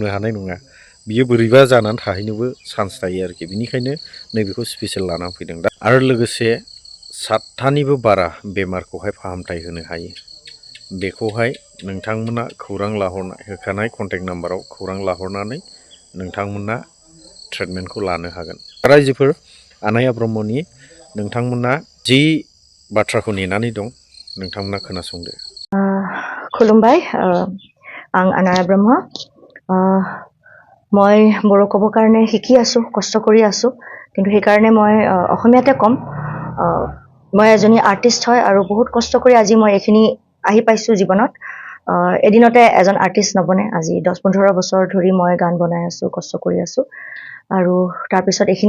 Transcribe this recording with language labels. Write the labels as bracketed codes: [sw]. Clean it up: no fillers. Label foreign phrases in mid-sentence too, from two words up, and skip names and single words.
[brx] हानाय नङा बियो बोरैबा जानानै थाहैनोबो चान्स थायो आरोखि बिनिखायनो नैबेखौ स्पेसियेल लानानै फैदों दा आरो लोगोसे 7थानिबो बारा बेमारखौहाय फाहामथाय होनो हायो बेखौहाय नोंथांमोना खौरां होखानाय [en] contact numberao [brx] खौरां लाहरनानै नोंथांमोना ट्रिटमेन्टखौ लानो हागोन रायजोफोर आनाया ब्रह्मनि नोंथांमोना जि बाथ्राखौ नेनानै दं नोंथांमोना खोनासंदो खुलुमबाय आं आनाया ब्रह्म [as] মই বড়ো ক'বৰ কাৰণে শিকি আছোঁ কষ্ট কৰি আছোঁ কিন্তু সেইকাৰণে মই অসমীয়াতে ক'ম মই এজনী আৰ্টিষ্ট হয় আৰু বহুত কষ্ট কৰি আজি মই এইখিনি আহি পাইছোঁ জীৱনত এদিনতে এজন আৰ্টিষ্ট নবনে আজি 10-15 বছৰ ধৰি মই গান বনাই আছোঁ কষ্ট কৰি আছোঁ আৰু তাৰপিছত এইখিনি